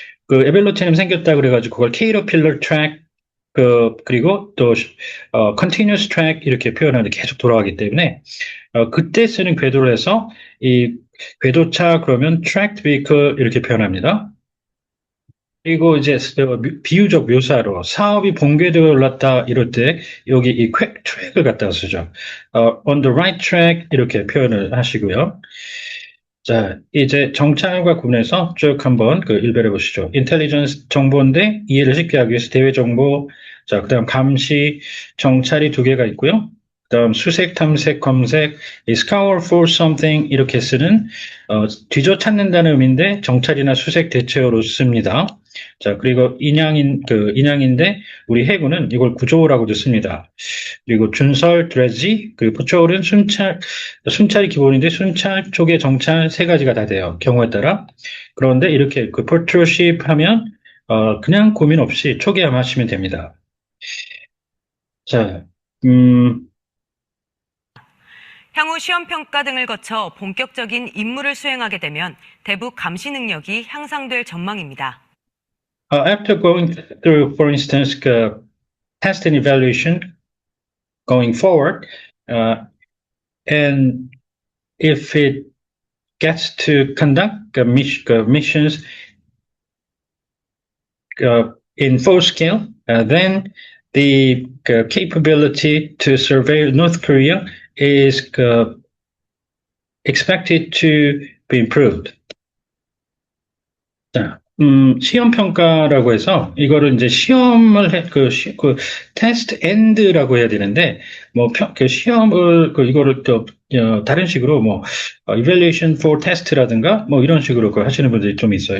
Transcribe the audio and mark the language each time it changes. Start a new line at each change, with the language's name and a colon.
Korean: 에벌러처럼 생겼다 그래가지고 그걸 케이터필러 트랙 그리고 또,
English: continuous track
Korean: 이렇게 표현하는데 계속 돌아가기 때문에, 그때 쓰는 궤도를 해서 이 궤도차 그러면
English: tracked vehicle
Korean: 이렇게 표현합니다. 그리고 이제 비유적 묘사로 사업이 본궤도에 올랐다 이럴 때 여기 이 트랙을 갖다가 쓰죠.
English: on the right track
Korean: 이렇게 표현을 하시고요. 자, 이제 정찰과 구분해서 쭉 한번 일별해 보시죠. 인텔리전스 정보인데 이해를 쉽게 하기 위해서 대외 정보, 자, 그다음 감시, 정찰이 두 개가 있고요. 그다음 수색, 탐색, 검색, 이
English: scour for something
Korean: 이렇게 쓰는 뒤져 찾는다는 의미인데 정찰이나 수색 대체어로 씁니다. 자, 그리고 인양인데 우리 해군은 이걸 구조라고도 씁니다. 그리고 준설, 드레지, 그리고 포철은 순찰이 기본인데 순찰, 초계, 정찰 세 가지가 다 돼요. 경우에 따라. 그런데 이렇게 포철십 하면 그냥 고민 없이 초계함 하시면 됩니다. 자, 향후 시험 평가 등을 거쳐 본격적인 임무를 수행하게 되면 대북 감시 능력이 향상될 전망입니다.
English: After going through, for instance, test and evaluation going forward, and if it gets to conduct missions in full scale, then the capability to survey North Korea is expected to be improved.
Korean: 자, 시험 평가라고 해서 이거를 이제 시험을 테스트 엔드라고 해야 되는데 시험을 이거를 또 다른 식으로
English: evaluation for test
Korean: 라든가 이런 식으로 하시는 분들이 좀 있어요.